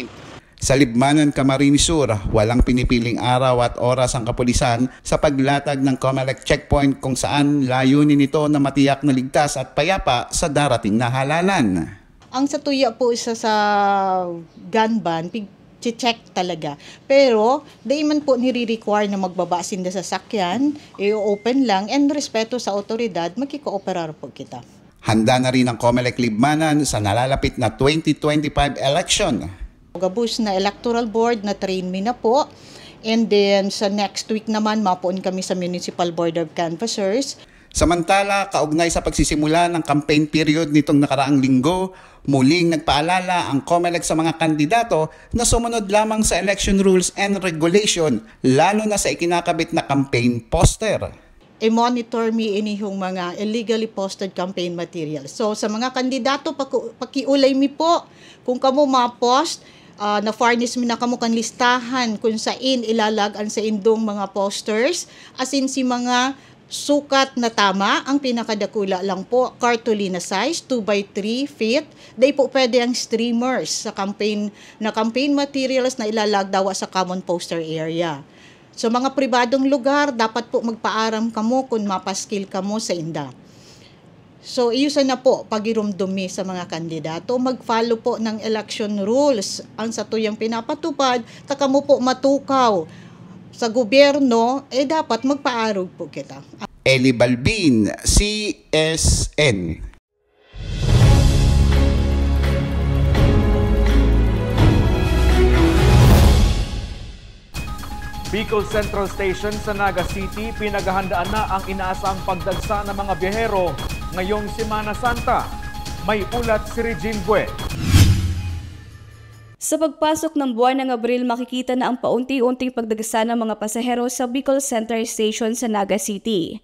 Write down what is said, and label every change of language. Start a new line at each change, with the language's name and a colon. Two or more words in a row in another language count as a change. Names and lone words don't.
Filipino: Sa Libmanan, Camarines Sur, walang pinipiling araw at oras ang kapulisan sa paglatag ng COMELEC checkpoint kung saan layunin nito na matiyak na ligtas at payapa sa darating na halalan.
Bikol: Ang satuya po isa sa
English: gun ban,
Bikol: check talaga. Pero, di man po nire-require na magbabasin na sasakyan, i-open lang, and respeto sa otoridad, magkikooperar po kita.
Filipino: Handa na rin ang COMELEC Libmanan sa nalalapit na 2025 election.
Bikol: Gabus na
English: electoral board
Bikol: na train me na po. And then, sa
English: next week
Bikol: naman, mapuon kami sa Municipal Board of Canvassers.
Filipino: Samantala, kaugnay sa pagsisimula ng
English: campaign period
Filipino: nitong nakaraang linggo, muling nagpaalala ang COMELEC sa mga kandidato na sumunod lamang sa
English: election rules and regulation,
Filipino: lalo na sa ikinakabit na
English: campaign poster.
Bikol: I-monitor me inihong mga
English: illegally posted campaign materials.
Bikol: So sa mga kandidato, pakiulay mi po kung kamo ma-post, na farnish mi na kamo kan listahan kung saan ilalagan sa indong mga posters, asin si mga sukat na tama, ang pinakadakula lang po, cartolina size, 2x3 feet. Day po pwede ang streamers sa
English: campaign materials
Bikol: na ilalagdawa sa
English: common poster area.
Bikol: So mga pribadong lugar, dapat po magpaaram kamo kung mapaskil kamo sa inda. So iyusan na po pagirumdumi sa mga kandidato, mag-follow po ng
English: election rules.
Bikol: Ang satuyang pinapatupad, takamo po matukaw sa gobyerno, dapat magpaarog po kita.
Filipino: Eli Balbin, CSN. Bicol Central Station sa Naga City, pinaghahandaan na ang inaasang pagdagsa ng mga biyahero ngayong Semana Santa. May ulat si Regine Bue. Sa pagpasok ng buwan ng Abril, makikita na ang paunti-unting pagdagsa ng mga pasahero sa Bicol Central Station sa Naga City.